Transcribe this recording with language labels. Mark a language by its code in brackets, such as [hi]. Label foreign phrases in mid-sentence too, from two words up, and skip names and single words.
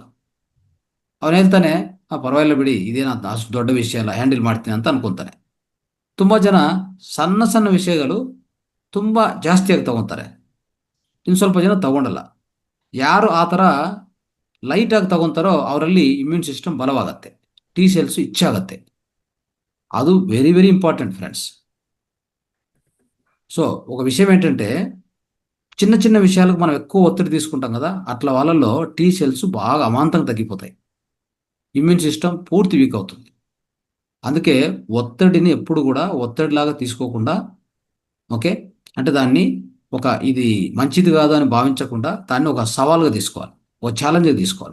[kn] ಅವನು ಹೇಳ್ತಾನೆ, ಪರವಾಗಿಲ್ಲ ಬಿಡಿ, ಇದೇನಂತ ಅಷ್ಟು ದೊಡ್ಡ ವಿಷಯ ಅಲ್ಲ, ಹ್ಯಾಂಡಲ್ ಮಾಡ್ತೀನಿ ಅಂತ ಅನ್ಕೊತಾನೆ. ತುಂಬ ಜನ ಸಣ್ಣ ಸಣ್ಣ ವಿಷಯಗಳು ತುಂಬ ಜಾಸ್ತಿಯಾಗಿ ತಗೊತಾರೆ, ಇನ್ನು ಸ್ವಲ್ಪ ಜನ ತಗೊಂಡಲ್ಲ. ಯಾರು ಆ ಥರ ಲೈಟಾಗಿ ತಗೊತಾರೋ ಅವರಲ್ಲಿ [en] immune system [kn] ಬಲವಾಗತ್ತೆ, [en] T cells [kn] ಹೆಚ್ಚಾಗತ್ತೆ. [te] అది [en] very very important friends. [te] సో ఒక విషయం ఏంటంటే, చిన్న చిన్న విషయాలకు మనం ఎక్కువ ఒత్తిడి తీసుకుంటాం కదా, అట్లా వాళ్ళల్లో [en] T cells [te] బాగా అమాంతంగా తగ్గిపోతాయి, [en] immune system [te] పూర్తి వీక్ అవుతుంది. అందుకే ఒత్తిడిని ఎప్పుడు కూడా ఒత్తిడిలాగా తీసుకోకుండా, ఓకే, అంటే దాన్ని ఇది మంచిది కాదు అని భావించకుండా దాన్ని ఒక సవాల్గా తీసుకోవాలి, ఒక ఛాలెంజ్గా తీసుకోవాలి.